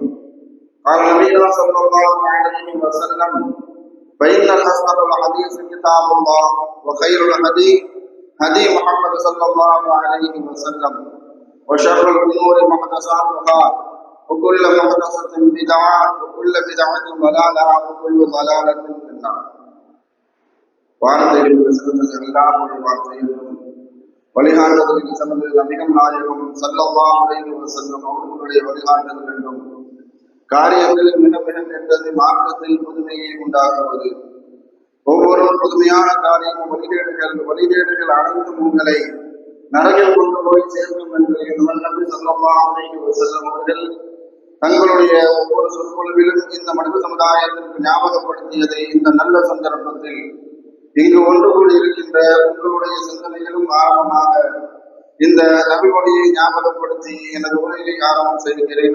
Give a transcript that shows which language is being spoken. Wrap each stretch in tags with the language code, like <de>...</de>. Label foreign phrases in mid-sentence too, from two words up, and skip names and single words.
<ar>قال نبينا صلى الله عليه وسلم: فإن أصدق الحديث كتاب الله وخير الهدي هدي محمد صلى الله عليه وسلم وشر الأمور محدثاتها وكل محدثة بدعة وكل بدعة ضلالة وكل ضلالة في النار.</ar> <ta>வார்த்தைகளுக்கு சிறந்தது அல்லாஹ்வுடைய வார்த்தைகளும் வழிகாட்டுதலுக்கு சிறந்தது நபிகள் நாயகம்</ta> <ar>صلى الله عليه وسلم</ar> <ta>அவர்களுடைய வழிகாட்டுதல் என்றும், காரியங்களில் மிக மிக கெட்டது மார்க்கத்தில் புதுமையை உண்டாக்குவது, ஒவ்வொரு புதுமையான காரியமும் வழிகேடுகள் அனைத்தும் உங்களை நரகில் கொண்டு போய் சேர்க்கும் என்று நபி</ta> <ar>صلى الله عليه وسلم</ar> <ta>அவர்கள் தங்களுடைய ஒவ்வொரு சொற்பொழிவிலும் இந்த மனித சமுதாயத்திற்கு ஞாபகப்படுத்தியதை இந்த நல்ல சந்தர்ப்பத்தில் இங்கு ஒன்று கூடி இருக்கின்ற உங்களுடைய சிந்தனைகளும் ஆரம்பமாக இந்த நபிமொழியை ஞாபகப்படுத்தி எனது உரையை ஆரம்பம் செய்கிறேன்.</ta>